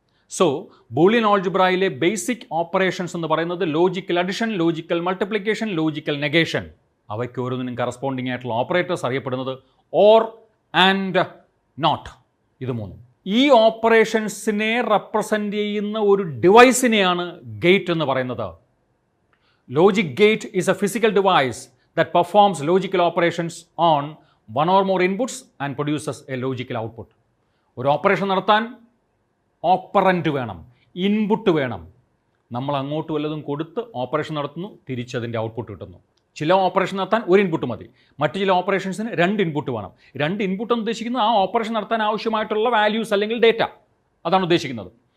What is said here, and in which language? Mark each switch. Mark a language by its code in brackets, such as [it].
[ml] So Boolean ആൾജിബ്രയിലെ basic operations എന്ന് പറയുന്നത് logical addition, logical multiplication, logical negation. അവയ്ക്ക് ഓരോന്നിനും കറസ്പോണ്ടിങ് ആയിട്ടുള്ള ഓപ്പറേറ്റേഴ്സ് അറിയപ്പെടുന്നത് ഓർ, ആൻഡ്, നോട്ട്. ഇത് 3. ഈ ഓപ്പറേഷൻസിനെ റെപ്രസെൻ്റ് ചെയ്യുന്ന ഒരു ഡിവൈസിനെയാണ് ഗേറ്റ് എന്ന് പറയുന്നത്. [en] Logic gate is a physical device that performs logical operations on one or more inputs and produces a logical output. [ml] ഒരു ഓപ്പറേഷൻ നടത്താൻ ഓപ്പറൻറ്റ് വേണം, ഇൻപുട്ട് വേണം. നമ്മൾ അങ്ങോട്ട് വല്ലതും കൊടുത്ത് ഓപ്പറേഷൻ നടത്തുന്നു, തിരിച്ചതിൻ്റെ ഔട്ട്പുട്ട് കിട്ടുന്നു. ചില ഓപ്പറേഷൻ നടത്താൻ ഒരു ഇൻപുട്ട് മതി, മറ്റു ചില ഓപ്പറേഷൻസിന് 2 ഇൻപുട്ട് വേണം. 2 ഇൻപുട്ട് എന്ന് ഉദ്ദേശിക്കുന്നത് ആ ഓപ്പറേഷൻ നടത്താൻ ആവശ്യമായിട്ടുള്ള വാല്യൂസ് അല്ലെങ്കിൽ ഡേറ്റ, അതാണ് ഉദ്ദേശിക്കുന്നത്.